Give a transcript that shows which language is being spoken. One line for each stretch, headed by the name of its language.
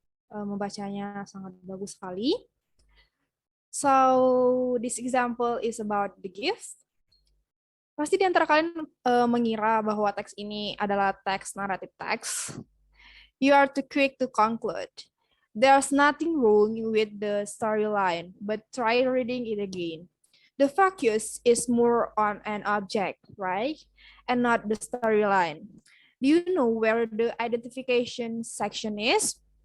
Indonesian: Membacanya sangat bagus sekali.
English: So, this example is about the gift.
Indonesian: Pasti di antara kalian mengira bahwa teks ini adalah teks naratif teks.
English: You are too quick to conclude. There's nothing wrong with the storyline, but try reading it again. The focus is more on an object, right? And not the storyline. Do you know where the identification section is?